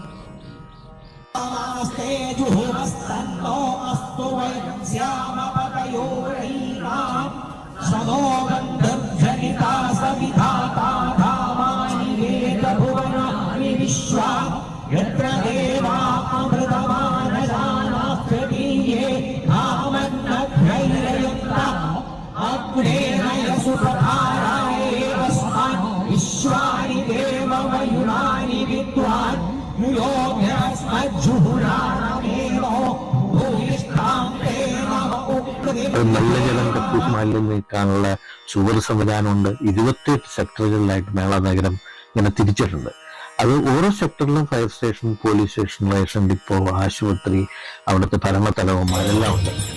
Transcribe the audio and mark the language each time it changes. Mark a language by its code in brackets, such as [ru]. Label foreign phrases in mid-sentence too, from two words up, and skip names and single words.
[sa] नमस्ते जुहुमस्तन्नो अस्तु वैश्यामपतयोरैनां सनो गन्धर्वजनिता सविधाता धामानि वेदभुवनानि विश्वा यत्र देवा अमृतमानजानास्त्रीये धामन्नभ्यैरयन्ता अग्नेन यसुपधारायेवस्मान् विश्वानि देवमयुनानि विद्वान् [ml] മലിനജലം കക്കൂസ് മാലിന്യം നീക്കാനുള്ള സുവർ സംവിധാനമുണ്ട്. 28 സെക്ടറുകളിലായിട്ട് മേള നഗരം ഇങ്ങനെ തിരിച്ചിട്ടുണ്ട്. അത് ഓരോ സെക്ടറിലും ഫയർ സ്റ്റേഷൻ, പോലീസ് സ്റ്റേഷൻ, റേഷൻ ഡിപ്പോ, ആശുപത്രി, അവിടുത്തെ ഭരണത്തലവന്മാരെല്ലാം ഉണ്ട്.